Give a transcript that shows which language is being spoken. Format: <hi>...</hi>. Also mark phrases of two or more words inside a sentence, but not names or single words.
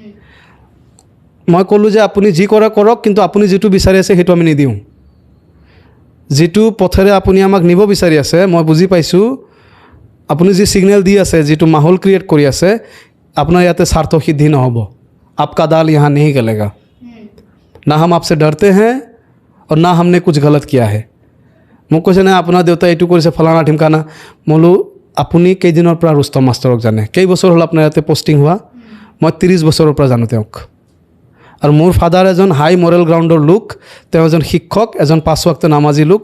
<as>মই ক'লোঁ যে আপুনি যি কৰে কৰক, কিন্তু আপুনি যিটো বিচাৰি আছে সেইটো আমি নিদিওঁ। যিটো পথেৰে আপুনি আমাক নিব বিচাৰি আছে মই বুজি পাইছোঁ। আপুনি যি ছিগনেল দি আছে, যিটো মাহোল ক্ৰিয়েট কৰি আছে, আপোনাৰ ইয়াতে স্বাৰ্থ সিদ্ধি নহ'ব।</as> <hi>आपका दाल यहाँ नहीं গলেগা। না हम आपसे डरते हैं और ना हमने कुछ गलत किया है।</hi> <as>মোক কৈছে নাই আপোনাৰ দেউতাই এইটো কৰিছে ফলানা ঢিমকানা। মই বোলো আপুনি কেইদিনৰ পৰা ৰুস্তম মাষ্টৰক জানে? কেইবছৰ হ'ল আপোনাৰ ইয়াতে পষ্টিং হোৱা? মই 30 বছৰৰ পৰা জানো তেওঁক। আৰু মোৰ ফাদাৰ এজন</as> <en>high moral ground</en> <as>লোক, তেওঁ এজন শিক্ষক, এজন 5 ওয়াক্ত নামাজি লোক।</as>